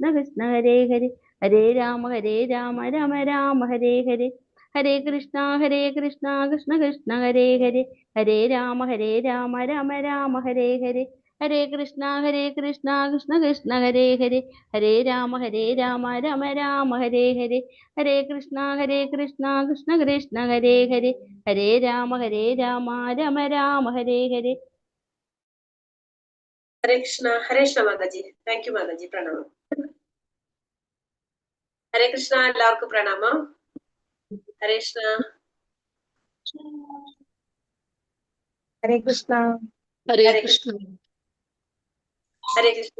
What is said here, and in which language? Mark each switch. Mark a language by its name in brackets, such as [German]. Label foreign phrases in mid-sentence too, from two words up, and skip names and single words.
[Sanskrit] കൃഷ്ണ ഹരേ ഹരേ ഹരേ രാമ രാമ രാമ ഹരേ ഹരേ ഹരേ കൃഷ്ണ കൃഷ്ണ കൃഷ്ണ ഹരേ ഹരേ ഹരേ രാമ രാമ രാമ ഹരേ ഹരേ ഹരേ കൃഷ്ണ കൃഷ്ണ കൃഷ്ണ ഹരേ ഹരേ ഹരേ രാമ രാമ രാമ ഹരേ ഹരേ ഹരേ കൃഷ്ണ കൃഷ്ണ കൃഷ്ണ ഹരേ ഹരേ ഹരേ രാമ രാമ രാമ ഹരേ ഹരേ. [Malayalam] ഹരേ കൃഷ്ണ മാതാജി. [English] thank you [Malayalam] മാതാജി. പ്രണാമം. ഹരേ കൃഷ്ണ. എല്ലാവർക്കും പ്രണാമം. ഹരേ കൃഷ്ണ. ഹരേ കൃഷ്ണ. ഹരേ കൃഷ്ണ. ഹരേ കൃഷ്ണ.